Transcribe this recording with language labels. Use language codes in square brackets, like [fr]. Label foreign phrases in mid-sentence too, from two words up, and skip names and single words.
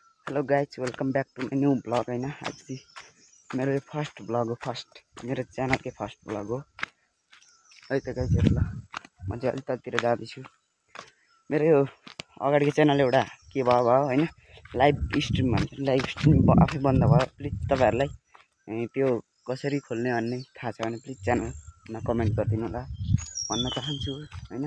[en] Hello guys welcome back to my new blog [ne] है ना। आज मेरो यो [en] first blog [ne] हो, फर्स्ट मेरो चैनल के [en] first blog [ne] हो है त गाइज। ल म चाहिँ अलि तलतिर जाँदैछु। मेरो यो अगाडिको च्यानल एउटा के भयो हैन, [en] live stream [ne] भन्छ, [en] live stream [ne] आफै बन्द भयो। प्लिज तपाईहरुलाई त्यो कसरी खोल्ने भन्ने थाहा छ भने प्लिज च्यानलमा कमेन्ट गरिदिनु होला भन्न चाहन्छु हैन।